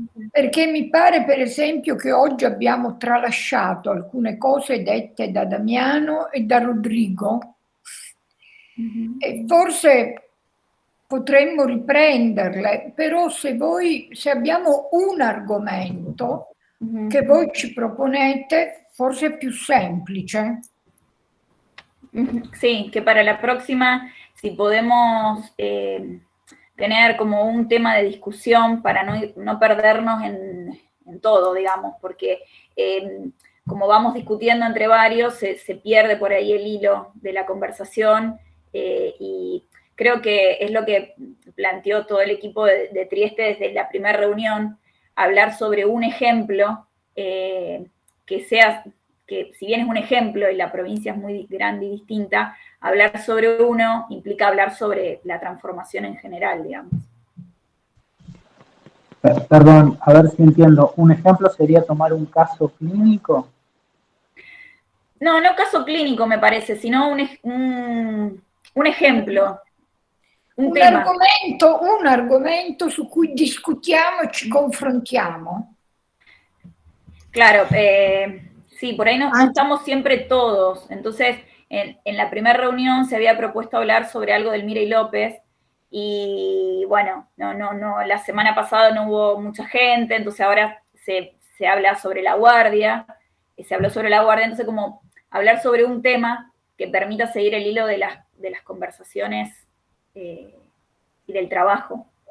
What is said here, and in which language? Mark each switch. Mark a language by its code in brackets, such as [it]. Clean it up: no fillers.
[it] Perché mi pare, per esempio, che oggi abbiamo tralasciato alcune cose dette da Damiano e da Rodrigo, e forse potremmo riprenderle, però se abbiamo un argomento che voi ci proponete, forse è più semplice. [es] Sí, que para la próxima, si podemos tener como un tema de discusión para no perdernos en todo, digamos, porque como vamos discutiendo entre varios, se pierde por ahí el hilo de la conversación, y creo que es lo que planteó todo el equipo de Trieste desde la primera reunión, hablar sobre un ejemplo que si bien es un ejemplo y la provincia es muy grande y distinta, hablar sobre uno implica hablar sobre la transformación en general, digamos. Perdón, a ver si entiendo. ¿Un ejemplo sería tomar un caso clínico? No caso clínico me parece, sino un ejemplo. [it] Un argomento su cui discutiamo e ci confrontiamo. [es] Claro, sí, por ahí no estamos siempre todos. Entonces, en la primera reunión se había propuesto hablar sobre algo del Milei López, y bueno, no, la semana pasada no hubo mucha gente, entonces ahora se habla sobre la guardia, se habló sobre la guardia, entonces como hablar sobre un tema que permita seguir el hilo de las conversaciones y del trabajo.